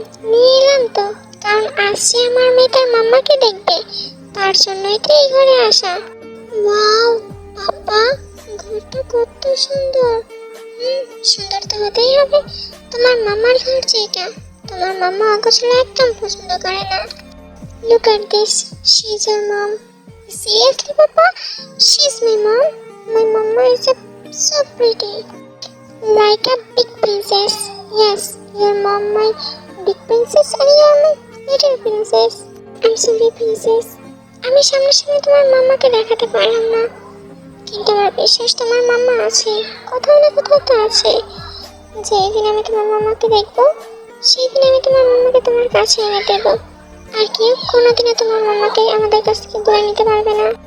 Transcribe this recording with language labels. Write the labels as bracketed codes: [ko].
[bn] নিয়ে এলাম তো, কারণ আসছে আমার মেয়েটার মাম্মাকে দেখবে, তার জন্যই তো এই ঘরে আসা। ওয়াও পাপা, ঘরটা কত সুন্দর। সুন্দর তো হতেই হবে, তোমার মামার ঘর যেটা। তোমার মাম্মা অগোছালো একদম পছন্দ করে না। [en] Look at this, she's your mom. Seriously, Papa? She's my mom? My mama is so pretty. Like a big princess. Yes, your mom my big princess and you are my little princess. I'm sorry, princess. [bn] আমি সামনাসামনি তোমার মাম্মাকে দেখাতে পারলাম না, কিন্তু আমার বিশ্বাস তোমার মাম্মা আছে, কোথাও না কোথাও তো আছে। যেদিন আমি তোমার মাম্মাকে দেখবো, সেই দিন আমি তোমার মাম্মাকে তোমার কাছে এনে দেবো। আর কেউ কোনোদিনও তোমার মাম্মাকে আমাদের কাছ থেকে দূরে নিতে পারবে না।